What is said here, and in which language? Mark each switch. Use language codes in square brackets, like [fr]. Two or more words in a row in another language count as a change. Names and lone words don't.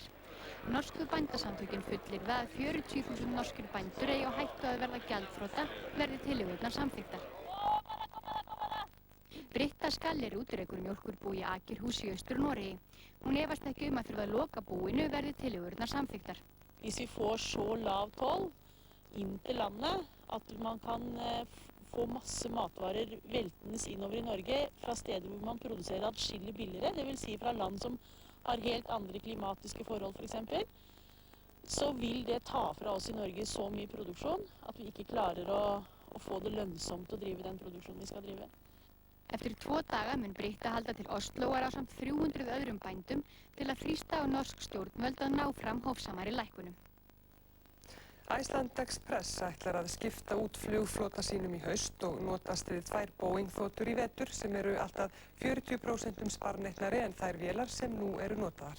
[is] Norsku bændasamtökin fullyrða að 40.000 norskir bændur eigi á hættu að verða gjaldþrota verði tillögurnar samþykktar. Britta Skallerud rekur mjólkurbú í Akerhus í Austur-Noregi. Hún efast ekki að þurfa að loka búinu verði tillögurnar samþykktar. [no] Hvis vi får så lav toll inn til landet at man kan få masse matvarer veltende innover i Norge fra steder hvor man produserer adskillig billigere, det vil si fra land som har helt andre klimatiske forhold for eksempel, så vil det ta fra oss i Norge så mye produksjon at vi ikke klarer å få det lønnsomt å drive den produksjonen vi skal drive. [is] Eftir 2 daga mun Britta halda til Osloar ásamt 300 öðrum bændum til að þrýsta á norsk stjórnvöld að ná fram hófsamari lækkunum. Iceland Express ætlar að skipta út flugflota sínum í haust og notast við 2 Boeing-þotur í vetur sem eru alltaf 40% sparneytnari en þær vélar sem nú eru notaðar.